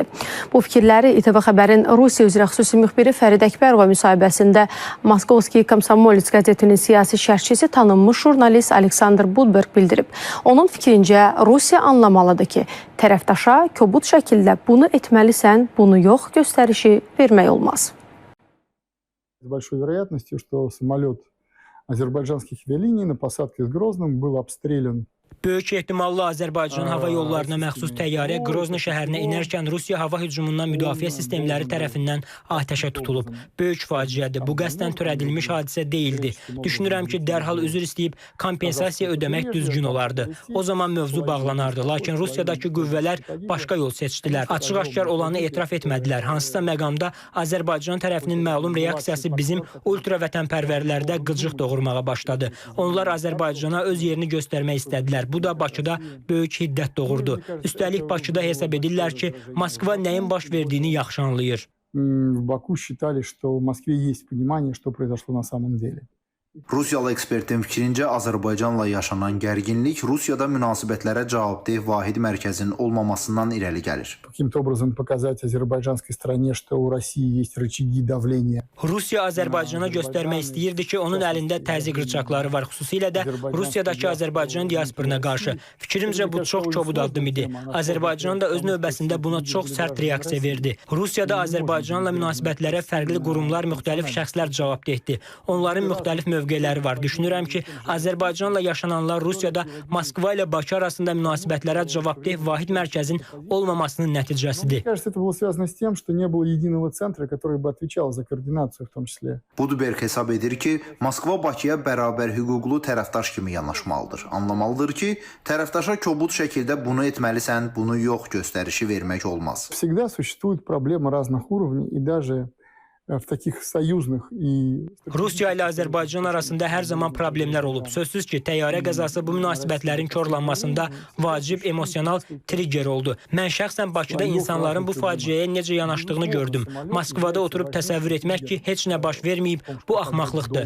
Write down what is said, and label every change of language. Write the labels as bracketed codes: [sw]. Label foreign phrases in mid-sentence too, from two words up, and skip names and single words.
[az] Bu fikirləri İTV Xəbərin Rusiya üzrə xüsusi müxbiri Fərid Əkbərova müsahibəsində Moskovski Komsomolets qəzetinin siyasi şərhçisi tanınmış jurnalist Aleksandr Budberg bildirib. Onun fikrincə Rusiya anlamalıdır ki, tərəfdaşa kobud şəkildə bunu etməlisən, bunu yox göstərişi vermək olmaz. [ru] С большой вероятностью, что самолет азербайджанских авиалиний на посадке с Грозным был обстрелян. [az] Böyük ehtimalla Azərbaycan hava yollarına məxsus təyyarə Grozny şəhərinə inərkən Rusiya hava hücumundan müdafiə sistemləri tərəfindən atəşə tutulub. Böyük faciədir. Bu qəsdən törədilmiş hadisə deyildi. Düşünürəm ki, dərhal üzr istəyib kompensasiya ödəmək düzgün olardı. O zaman mövzu bağlanardı. Lakin Rusiyadakı qüvvələr başqa yol seçdilər. Açıq-aşkar olanı etiraf etmədilər. Hansısa məqamda Azərbaycan tərəfinin məlum reaksiyası bizim ultra vətənpərvərlərdə qıcıq doğurmağa başladı. Onlar Azərbaycana öz yerini göstərmək istədilər. Bu da Bakıda böyük hiddət doğurdu. Üstəlik Bakıda hesab edirlər ki, Moskva nəyin baş verdiyini yaxşı anlayır. [ru] В Баку считали, что в Москве есть понимание, что произошло на самом деле. [az] Rusiyalı ekspertin fikrincə Azərbaycanla yaşanan gərginlik Rusiyada münasibətlərə cavabdeh vahid mərkəzin olmamasından irəli gəlir. [ru] Каким-то образом показать азербайджанской стране, что у России есть рычаги давления. [az] Rusiya Azərbaycana göstərmək istəyirdi ki, onun əlində təzyiq rıçaqları var, xüsusilə də Rusiyadakı Azərbaycan diasporuna qarşı. Fikrimcə bu çox kobud addım idi. Azərbaycan da öz növbəsində buna çox sərt reaksiya verdi. Rusiyada Azərbaycanla münasibətlərə fərqli qurumlar, müxtəlif şəxslər cavabdehdir. Onların müxtəlif mövqeləri var. Düşünürəm ki, Azərbaycanla yaşananlar Rusiyada Moskva ilə Bakı arasında münasibətlərə cavabdeh vahid mərkəzin olmamasının nəticəsidir. [ru] Мне кажется, это было связано с тем, что не было единого центра, который бы отвечал за координацию в том числе. [az] Budberg hesab edir ki, Moskva Bakıya bərabər hüquqlu tərəfdaş kimi yanaşmalıdır. Anlamalıdır ki, tərəfdaşa kobud şəkildə bunu etməlisən, bunu yox göstərişi vermək olmaz. [ru] Всегда существуют проблемы разных уровней и даже в таких союзных и... [az] Rusiya ilə Azərbaycan arasında hər zaman problemlər olub. Sözsüz ki, təyyarə qəzası bu münasibətlərin korlanmasında vacib emosional trigger oldu. Mən şəxsən Bakıda insanların bu faciəyə necə yanaşdığını gördüm. Moskvada oturub təsəvvür etmək ki, heç nə baş verməyib, bu axmaqlıqdır.